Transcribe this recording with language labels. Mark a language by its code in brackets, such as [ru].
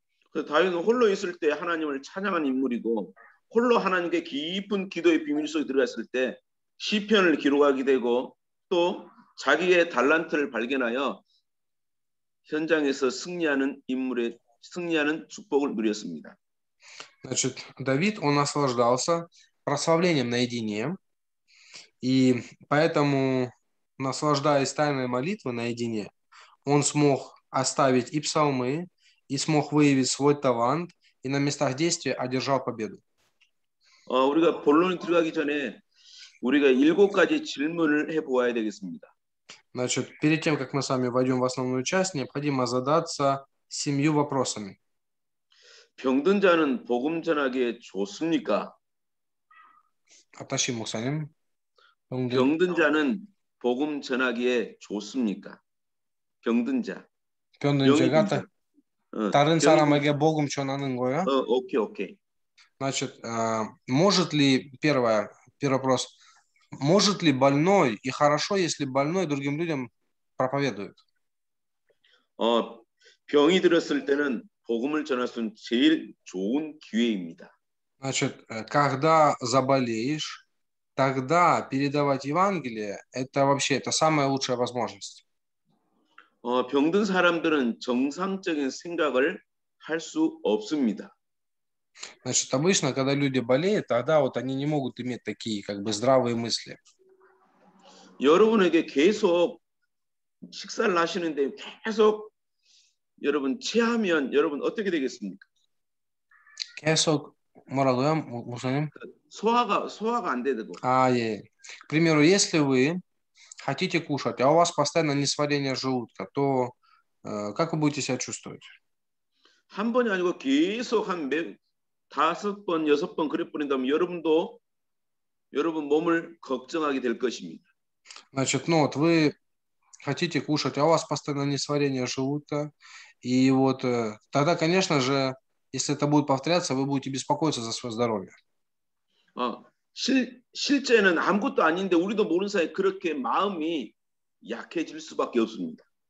[ko] 그래서 다윗은 홀로 있을 때 하나님을 찬양한 인물이고 홀로 하나님께 깊은 기도의 비밀 속에 들어갔을 때 시편을 기록하게 되고 또 자기의 달란트를 발견하여 현장에서 승리하는 축복을 누렸습니다. [ru] Значит, Давид, он наслаждался прославлением наедине, и поэтому, наслаждаясь тайной молитвой наедине, он смог оставить и псалмы, и смог выявить свой талант, и на местах действия одержал победу. [ko] 우리가 본론에 들어가기 전에 우리가 7가지 질문을 해보아야 되겠습니다. [ru] Значит, перед тем, как мы с вами войдем в основную часть, необходимо задаться 7 вопросами. [ko] 병든 자는 복음 전하기에 좋습니까? Аташи Мусаним. 병든 자는 복음 전하기에 좋습니까? 병든 자. 병든 자가 다른 사람에게 복음 전하는 거야? 오케이. [ru] Значит, может ли, первый вопрос, может ли больной, и хорошо, если больной другим людям проповедует? [ko] 병이 들었을 때는 복음을 전할 수 있는 제일 좋은 기회입니다. [ru] Значит, когда заболеешь, тогда передавать Евангелие, это вообще, это самая лучшая возможность. [ko] 병든 사람들은 정상적인 생각을 할 수 없습니다. [ru] Значит, обычно, когда люди болеют, тогда вот они не могут иметь такие, как бы, здравые мысли. [ko] 여러분에게 계속 식사를 하시는데 계속 여러분 체하면 여러분 어떻게 되겠습니까? 계속 뭐라고요, 목사님? 소화가 안 되고. 예. [ru] К примеру, если вы хотите кушать, а у вас постоянно несварение желудка, то как вы будете себя чувствовать? [ko] 한 번이 아니고 계속 한 5번, 6번 그래 버린다면 여러분도 여러분 몸을 걱정하게 될 것입니다. [ru] Значит, ну вот вы хотите кушать, а у вас постоянно несварение желудка, и вот тогда, конечно же, если это будет повторяться, вы будете беспокоиться за свое здоровье. [ko] 실제는 아무것도 아닌데 우리도 모르는 사이에 그렇게 마음이 약해질 수밖에 없습니다.